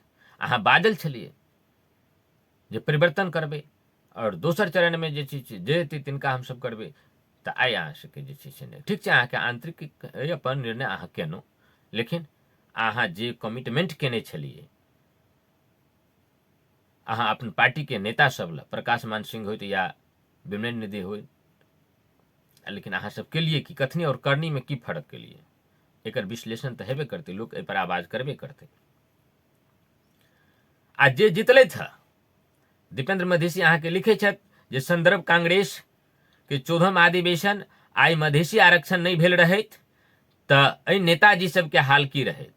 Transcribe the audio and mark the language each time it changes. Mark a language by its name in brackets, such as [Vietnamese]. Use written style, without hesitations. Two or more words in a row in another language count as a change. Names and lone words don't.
[Maithili] अहाँ बाजल छलियै जे परिवर्तन करबै, और दोसर चरण में जे छै जे हेतै तिनका हमसब करबै, तऽ आइ अहाँ सबके जे छै से नहि ठीक छै। अहाँके आंतरिक अपन निर्णय अहाँ केलहुँ, लेकिन अहाँ जे कमिटमेंट केने छलियै, अहाँ अपन पार्टी के नेता सब लए, प्रकाश मान सिंह होइत या विमल निधि होइत, लेकिन अहाँ सब केलिए कि कथनी और करनी में की फर्क केलिए, एकर विश्लेषण तऽ हेबे करतै, लोक एहि पर आवाज करबे करतै। आ जे जितलथि हँ दीपेंद्र मधेसी अहाँके लिखै छथि जे संदर्भ कांग्रेस के 14वां अधिवेशन आइ मधेसी आरक्षण नहीं भेल रहैत तऽ एहि नेताजी सबके हाल की रहैत।